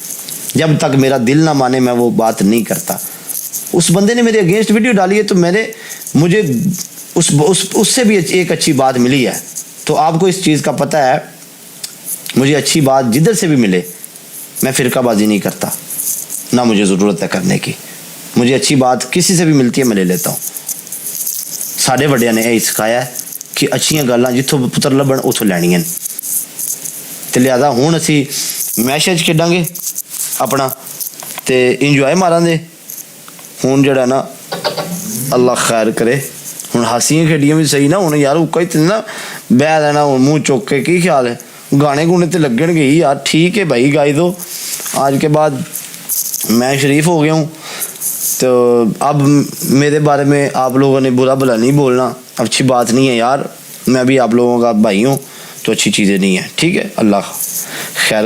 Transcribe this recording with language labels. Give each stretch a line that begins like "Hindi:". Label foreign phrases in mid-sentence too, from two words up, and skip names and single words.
Urdu: جب تک میرا دل نہ مانے میں وہ بات نہیں کرتا۔ اس بندے نے میرے اگینسٹ ویڈیو ڈالی ہے تو مجھے اس سے بھی ایک اچھی بات ملی ہے۔ تو آپ کو اس چیز کا پتہ ہے، مجھے اچھی بات جدھر سے بھی ملے میں فرقہ بازی نہیں کرتا، نہ مجھے ضرورت ہے کرنے کی۔ مجھے اچھی بات کسی سے بھی ملتی ہے میں لے لیتا ہوں۔
Punjabi: ساڈے وڈیاں نے یہی سکھایا ہے کہ اچھیاں گلاں جتھوں پتر لبن اتھوں لینیاں، تے لہذا ہن اسی میسج کھیڈاں گے اپنا تے انجوائے ماراں دے۔ ہن جڑا نا اللہ خیر کرے، ہن ہاسیاں کھیڈیاں بھی صحیح نا، ہن یار اکا ہی تے نا بہ لینا منہ چوک کے، کی خیال ہے؟ گانے گونے تے لگن گے یار، ٹھیک ہے بھائی گائی دو۔
Urdu: آج کے بعد میں شریف ہو گیا ہوں، تو اب میرے بارے میں آپ لوگوں نے برا بھلا نہیں بولنا، اچھی بات نہیں ہے یار، میں بھی آپ لوگوں کا بھائی ہوں، تو اچھی چیزیں نہیں ہیں، ٹھیک ہے؟